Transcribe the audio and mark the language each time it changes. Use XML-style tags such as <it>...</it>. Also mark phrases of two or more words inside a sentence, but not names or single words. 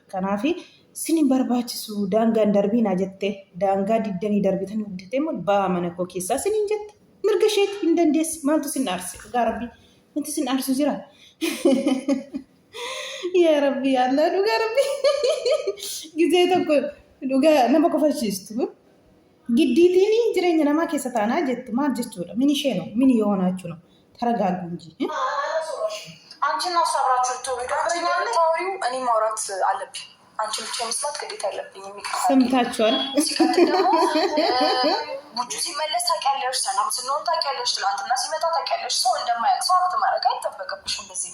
<om>Kanaafi sinin barbaachisu daangaan darbiinaa jettee daangaa diddanii darbitanii hojjetee immoo ba'aa mana koo keessaa sinin jette mirga isheetti hin dandeessi maaltu sin aarse dhugaa rabbii wanti sin aarsu jira. Yaa rabbii Allah dhugaa rabbii gizee tokko dhugaa nama kofalchiistu giddiitiin jireenya namaa keessa taanaa jettu maal jechuudha min isheenoo min yoonaa jechuudha</om> <am>ተረጋጉ እንጂ አንቺና እሷ አብራችሁ ታወሪው እኔ ማውራት አለብኝ። አንቺ ብቻ መስማት ግዴታ አለብኝ። ሰምታችኋል። ሲቀጥል ደግሞ ቡጁ ሲመለስ ታውቂያለሽ፣ ሰላም ስንሆን ታውቂያለሽ፣ ትናንትና ሲመጣ ታውቂያለሽ። ሰው እንደማያውቅ ሰው አክት ማድረግ አይጠበቅብሽም። በዚህ</am>